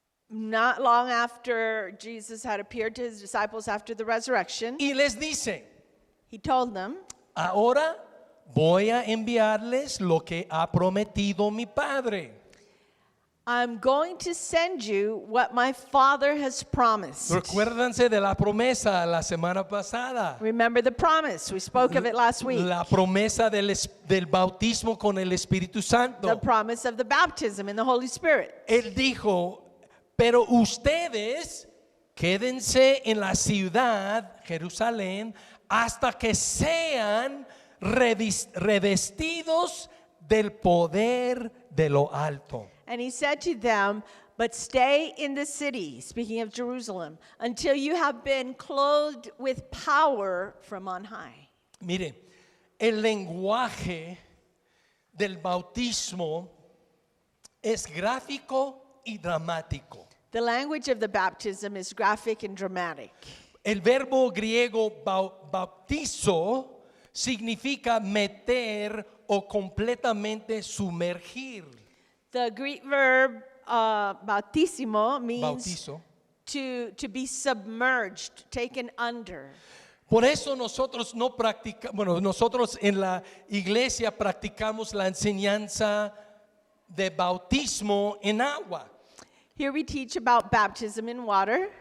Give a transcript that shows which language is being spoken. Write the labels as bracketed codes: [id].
[en] not long after Jesus had appeared to his disciples after the resurrection, [es] y les dice, [en] he told them, [es] ahora voy a enviarles lo que ha prometido mi Padre. [en] I'm going to send you what my Father has promised. [es] Recuérdense de la promesa la semana pasada. [en] Remember the promise. We spoke of it last week. [es] La promesa del bautismo con el Espíritu [en] The [es] Santo. [en] promise of the baptism in the Holy Spirit. [es] Él dijo, pero ustedes quédense en la ciudad, Jerusalén, hasta que sean revestidos del poder de lo alto. [en] And he said to them, but stay in the city, speaking of Jerusalem, until you have been clothed with power from on high. [es] Mire, el lenguaje del bautismo es gráfico y dramático. [en] The language of the baptism is graphic and dramatic. [es] El verbo griego bautizo significa meter o completamente sumergir. [en] The Greek verb bautismo means [es] Bautizo. [en] to be submerged, taken under. [es] Por eso nosotros no practicamos, bueno, nosotros en la iglesia practicamos la enseñanza de bautismo en agua. [en] Here we teach about baptism in water.